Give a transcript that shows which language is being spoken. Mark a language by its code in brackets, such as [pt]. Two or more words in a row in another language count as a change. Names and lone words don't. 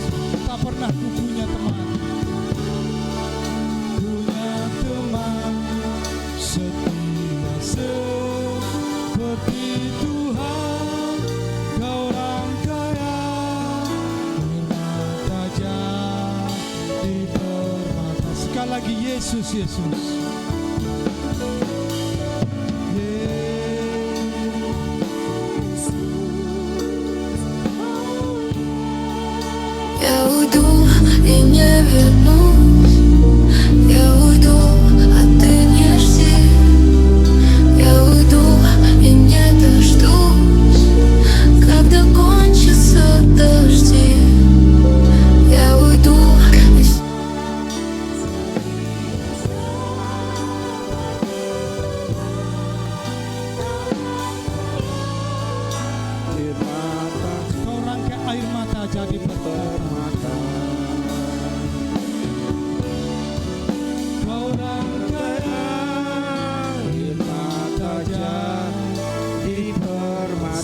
[id] Tak pernah ku punya teman. Punya teman setia seperti Tuhan. Kau orang kaya, firman tajam di permata. Sekali lagi Yesus, Yesus. [ru] Я уйду и не вернусь. Я уйду, а ты не жди. Я уйду и не дождусь, когда кончатся дожди. Я уйду и [id] Kau rangkai air mata jadi permata. Kau rangkai air mata jadi permata.